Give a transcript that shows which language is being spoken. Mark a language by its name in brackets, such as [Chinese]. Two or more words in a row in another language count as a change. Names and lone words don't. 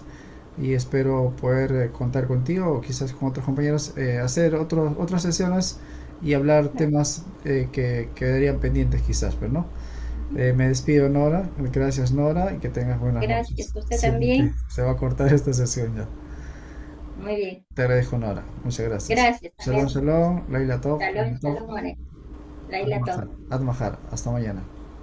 [Spanish] Y espero poder contar contigo o quizás con otros compañeros, hacer otras sesiones y hablar temas que quedarían pendientes quizás, pero no. Me despido, Nora. Gracias, Nora, y que tengas buenas noches. Gracias, usted Sí, también. se va a cortar esta sesión ya. Muy bien. Te agradezco, Nora. Muchas gracias. Gracias Shalom, también. [Hebrew] שלום. לילה טוב. Shalom, לילה טוב. shalom, מורה. לילה Ad Top. Mahar. [Spanish] Hasta mañana.